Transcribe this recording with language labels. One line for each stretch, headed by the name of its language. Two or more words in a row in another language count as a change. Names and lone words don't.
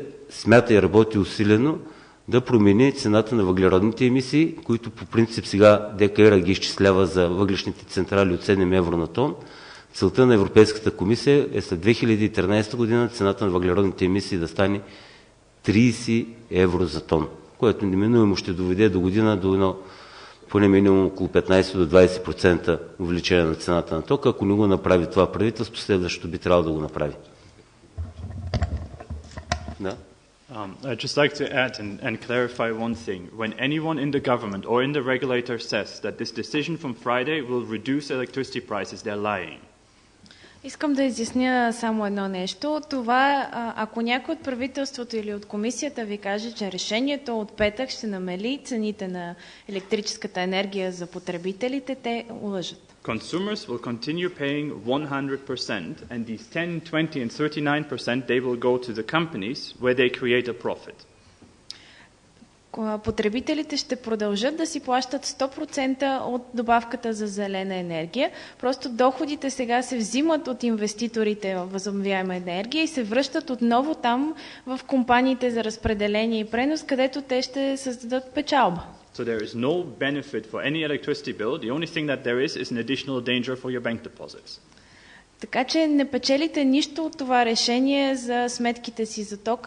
Bulgarian: смята и работи усилено да промени цената на въглеродните емисии, които по принцип сега ДКР ги изчислява за въглишните централи от 7 евро на тон, Целта на Европейската комисия е след 2013 година цената на въглеродните емисии да стане 30 евро за тон, което неминуемо ще доведе до година до едно поне минимум около 15 до 20% увеличение на цената на тока. Ако не го направи това правителство, следващото би трябвало да го направи. Да?
English: I'd just like to add and clarify one thing. When anyone in the government or in the regulator says that this decision from Friday will reduce electricity prices, they're lying.
Bulgarian: Искам да изясня само едно нещо. Това, ако някой от правителството или от комисията ви каже, че решението от петък ще намали цените на електрическата енергия за потребителите, те лъжат.
English: Consumers will continue paying 100%, and these 10, 20, and 39% they will go to the companies where they create a profit.
Bulgarian: Потребителите ще продължат да си плащат 100% от добавката за зелена енергия. Просто доходите сега се взимат от инвеститорите в възобновяема енергия и се връщат отново там в компаниите за разпределение и пренос, където те ще създадат печалба.
English: So there is no benefit for any electricity bill. The only thing that there is an additional danger for your bank deposits.
Bulgarian: Така че не печелите нищо от това решение за сметките си за тока.